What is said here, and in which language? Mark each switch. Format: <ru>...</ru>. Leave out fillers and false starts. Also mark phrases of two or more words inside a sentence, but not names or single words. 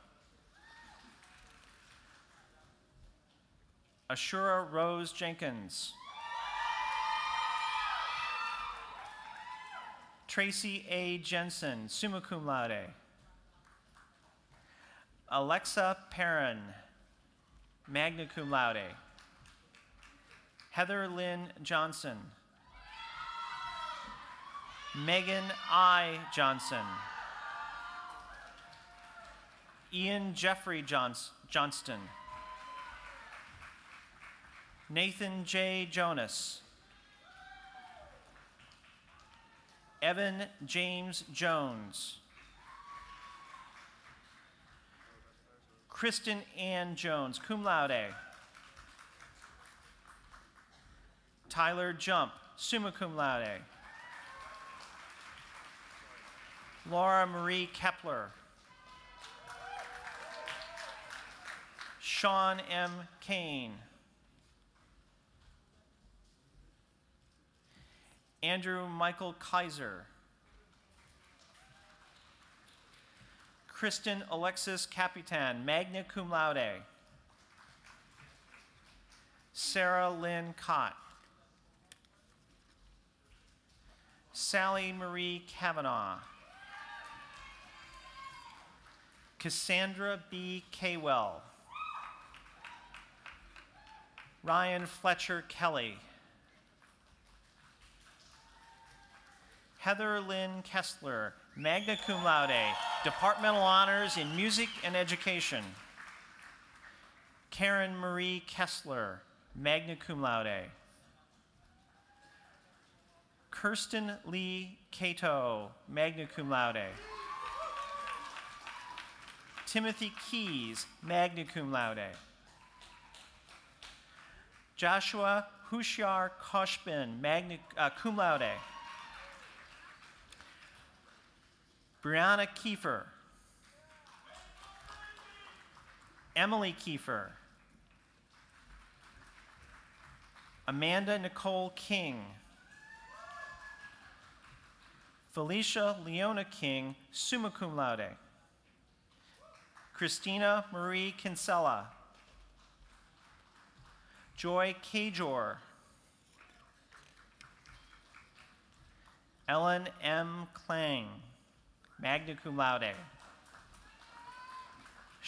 <en>Ashura Rose Jenkins. Tracy A. Jensen,</en> <la>summa cum laude.</la> <en>Alexa Perrin,</en> <la>magna cum laude.</la> <en>Heather Lynn Johnson. Megan I. Johnson. Ian Jeffrey Johnston. Nathan J. Jonas. Evan James Jones. Kristen Ann Jones,</en> <la>cum laude.</la> <en>Tyler Jump,</en> <la>summa cum laude.</la> <en>Laura Marie Kepler. Sean M. Kane. Andrew Michael Kaiser. Kristen Alexis Capitan,</en> <la>magna cum laude.</la> <en>Sarah Lynn Cott. Sally Marie Kavanaugh. Cassandra B. Kaywell. Ryan Fletcher Kelly. Heather Lynn Kessler,</en> <la>magna cum laude,</la> <en>departmental honors in music and education. Karen Marie Kessler,</en> <la>magna cum laude.</la> <en>Kirsten Lee Cato,</en> <la>magna cum laude.</la> <en>Timothy Keys,</en> <la>magna cum laude.</la> <en>Joshua Hushar Koshbin,</en> <la>magna cum laude.</la> <en>Brianna Kiefer. Emily Kiefer. Amanda Nicole King. Felicia Leona King,</en> <la>summa cum laude.</la> <en>Christina Marie Kinsella. Joy Kajor. Ellen M. Klang,</en> <la>magna cum laude.</la>